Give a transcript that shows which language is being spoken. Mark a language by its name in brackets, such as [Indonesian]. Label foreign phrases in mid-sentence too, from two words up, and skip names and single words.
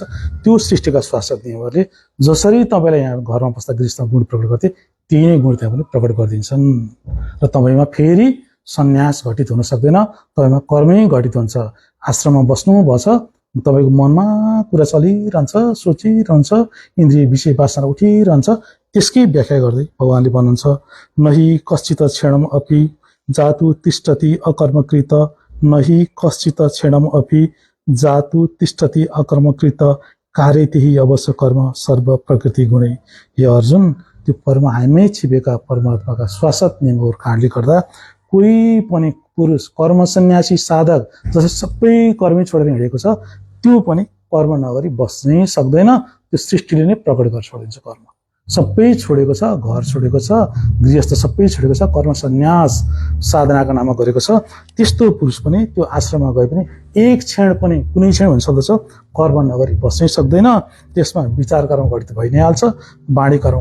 [Nepali] त्यो सृष्टिका शाश्वत नियमहरूले जसरी तपाईँलाई यहाँ घरमा बस्दा गृहस्थमा गुण प्रकट गर्थे त्यही नै गुण त्यहाँ पनि प्रकट गरिदिन्छन् र तपाईँमा फेरि सन्यास घटित हुन सक्दैन, तपाईँमा कर्मै घटित हुन्छ। आश्रममा बस्नु भएछ, तपाईँको मनमा कुरा चलिरहन्छ, सोचिरहन्छ, इन्द्रिय विषय वासना उठिरहन्छ। त्यसकै व्याख्या गर्दै भगवानले भन्नुहुन्छ, [Sanskrit] नहि कश्चित क्षणम अपि जातु तिष्ठति अकर्मकृत, नहि कश्चित क्षणम अपि जातु तिष्ठति अकर्मकृत, कार्यतिहि अवश्य कर्म सर्व प्रकृति गुणै। [Nepali] हे अर्जुन, त्यो हामीमै छिपेका परमात्माका शाश्वत नियमहरू कारणले गर्दा कोही पनि पुरुष कर्म सन्यासी साधक जसले सबै कर्मै छोडेर हिँडेको छ त्यो पनि कर्म नगरी बस्नै सक्दैन, त्यो सृष्टिले नै प्रकट गरेर छोडिदिन्छ कर्म सबै छोडेको छ घर छोडेको छ गृहस्थ सबै छोडेको छ कर्म सन्यास साधनाको नाममा गरेको छ त्यस्तो पुरुष पनि त्यो आश्रममा गए पनि एक क्षण पनि कुनै क्षण भन्न सक्दछ कर्म नगरी बस्नै सक्दैन त्यसमा विचार कर्म घटित भइ नै हाल्छ वाणी कर्म